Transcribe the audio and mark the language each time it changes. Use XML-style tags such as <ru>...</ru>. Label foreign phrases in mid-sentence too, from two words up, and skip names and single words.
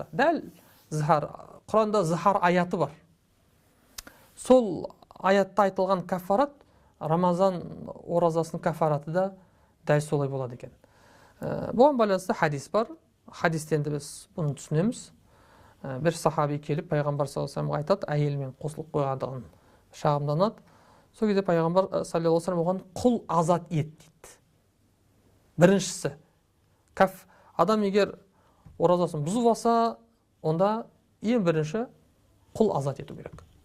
<kk>Дәл зихар. Құранда зихар аяты бар. Сол аятта айтылған каффарат Рамазан оразасының каффараты да дәл солай болады екен. Бұған байланысты хадис бар. Хадистен де біз бұны түсінеміз. Бір сахаби келіп пайғамбар</kk> <ar>صلى الله عليه وسلم</ar> <kk>айтады, әйелмен қосылып қойғандығын шағымданады. Сол кезде пайғамбар</kk> <ar>صلى الله عليه وسلم</ar> <kk>оған құл азат ет дейді. Біріншісі, адам егер оразасын бұзып алса, онда ең бірінші құл азат ету керек.</kk>